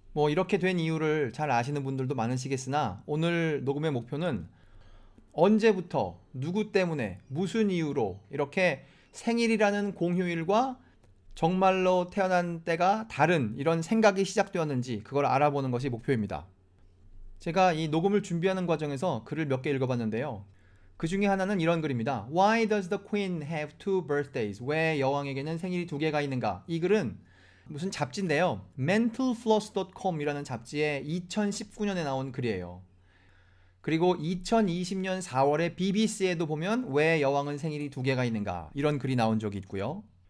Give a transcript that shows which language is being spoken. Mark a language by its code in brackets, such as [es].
[ko] 이렇게 된 이유를 잘 아시는 분들도 많으시겠으나, 오늘 녹음의 목표는 언제부터 누구 때문에 무슨 이유로 이렇게 생일이라는 공휴일과 정말로 태어난 때가 다른 이런 생각이 시작되었는지 그걸 알아보는 것이 목표입니다. 제가 이 녹음을 준비하는 과정에서 글을 몇 개 읽어봤는데요. 그 중에 하나는 이런 글입니다. [en] Why does the queen have two birthdays? [ko] 왜 여왕에게는 생일이 두 개가 있는가? 이 글은 무슨 잡지인데요. mentalfloss.com이라는 잡지에 2019년에 나온 글이에요. 그리고 2020년 4월에 BBC에도 보면 왜 여왕은 생일이 두 개가 있는가 이런 글이 나온 적이 있고요.